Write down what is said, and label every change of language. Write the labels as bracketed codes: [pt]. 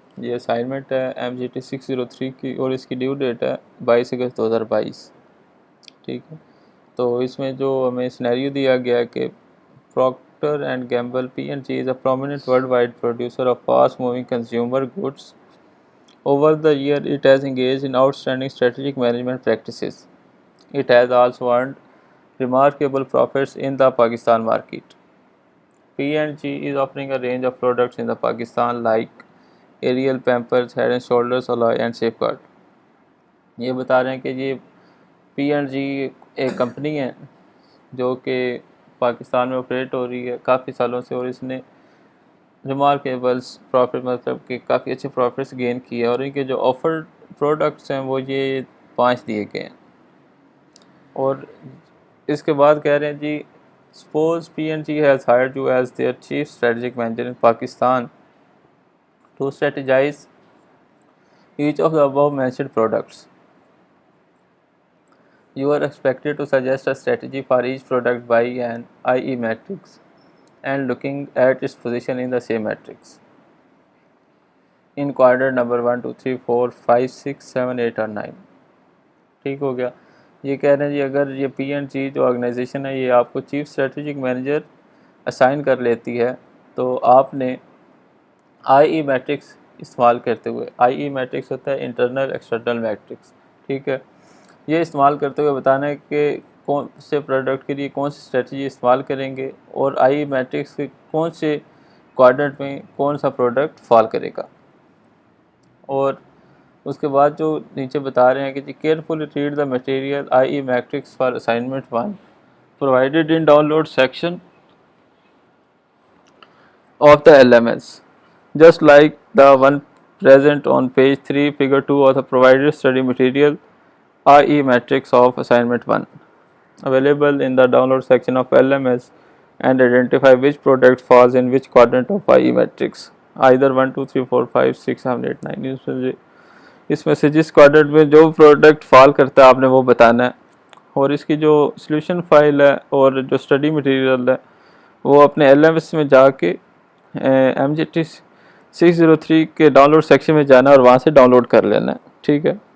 [ur] یہ اسائنمنٹ ہے MGT 603 کی اور اس کی ڈیو ڈیٹ ہے 22 اگست 2022. ٹھیک ہے, تو اس میں جو ہمیں سینیریو دیا گیا ہے کہ [en] Procter and Gamble PNG is a prominent world wide producer of fast moving consumer goods. Over the year, it has engaged in outstanding strategic management practices. It has also earned remarkable profits in the Pakistan market. P&G is offering a range of products in the Pakistan like Ariel, Pampers, Head and Shoulders, Alloy and Safeguard. [ur] یہ بتا رہے ہیں کہ یہ P&G ایک company ہے جو کہ پاکستان میں آپریٹ ہو رہی ہے کافی سالوں سے, اور اس نے ریمارکیبلس پروفٹ مطلب کہ کافی اچھے پروفٹس گین کیے, اور ان کے جو آفرڈ پروڈکٹس ہیں وہ یہ 5 دیے گئے ہیں. اور اس کے بعد کہہ رہے ہیں جی [en] Suppose PNG has hired you as their chief strategic manager in Pakistan to strategize each of the above mentioned products. You are expected to suggest a strategy for each product by an IE matrix and looking at its position in the same matrix in quadrant number 1, 2, 3, 4, 5, 6, 7, 8 اور 9. [ur] ٹھیک ہو گیا. یہ کہہ رہے ہیں جی اگر یہ PNG جو آرگنائزیشن ہے یہ آپ کو چیف اسٹریٹجک مینیجر اسائن کر لیتی ہے تو آپ نے IE میٹرکس استعمال کرتے ہوئے, IE میٹرکس ہوتا ہے انٹرنل ایکسٹرنل میٹرکس, ٹھیک ہے, یہ استعمال کرتے ہوئے بتانا ہے کہ کون سے پروڈکٹ کے لیے کون سی اسٹریٹجی استعمال کریں گے اور IE میٹرکس کے کون سے کوارڈرنٹ میں کون سا پروڈکٹ فال کرے گا. اور اس کے بعد جو نیچے بتا رہے ہیں کہ جی [en] Carefully read the material IE matrix for assignment 1 provided in download section of the LMS, just like the one present on page 3 figure 2 of the provided study material IE matrix of assignment 1 available in the download section of LMS, and identify which product falls in which quadrant of IE matrix, either 1, 2, 3, 4, 5, 6, 7, 8, 9. [ur] اس میں سے جس کوارڈرنٹ میں جو product فال کرتا ہے آپ نے وہ بتانا ہے, اور اس کی جو سلیوشن فائل ہے اور جو اسٹڈی مٹیریل ہے وہ اپنے LMS میں جا کے MGT 603 کے ڈاؤن لوڈ سیکشن میں جانا ہے اور وہاں سے ڈاؤن لوڈ کر لینا ہے, ٹھیک ہے.